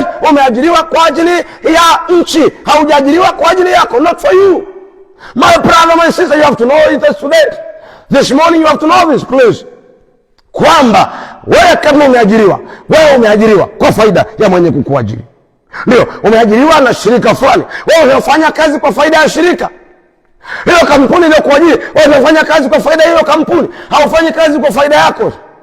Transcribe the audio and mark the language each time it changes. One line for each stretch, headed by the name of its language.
Swahili: Umeajiriwa kwa ajili ya nchi, haujaajiriwa kwa ajili yako.
English: Not for you. My brother, my sister, you have to know it today. This morning you have to know this, please.
Swahili: Kwamba wewe kama umeajiriwa kwa faida ya mwenye kukuajiri. Ndio, umeajiriwa na shirika fulani. Wewe unafanya kazi kwa faida ya shirika. Hiyo kampuni ile kuajiri, wewe unafanya kazi kwa faida hiyo kampuni, haufanyi kazi kwa faida yako.